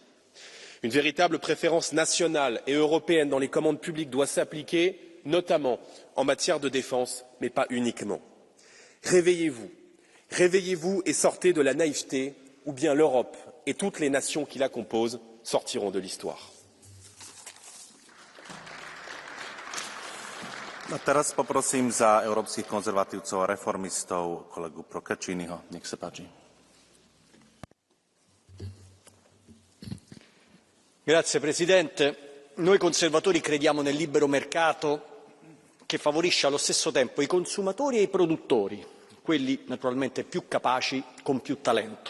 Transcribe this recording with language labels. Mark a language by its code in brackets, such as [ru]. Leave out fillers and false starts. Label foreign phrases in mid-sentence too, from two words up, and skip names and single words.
[fr] Une véritable préférence nationale et européenne dans les commandes publiques doit s'appliquer, notamment en matière de défense, mais pas uniquement. Réveillez-vous, réveillez-vous et sortez de la naïveté, ou bien l'Europe et toutes les nations qui la composent sortiront de l'histoire. [sk] A teraz poprosím za európskych konzervatívcov a reformistov kolegu Procacciniho. Nech sa páči. [it] Grazie Presidente. Noi conservatori crediamo nel libero mercato che favorisce allo stesso tempo i consumatori e i produttori, quelli naturalmente più capaci con più talento.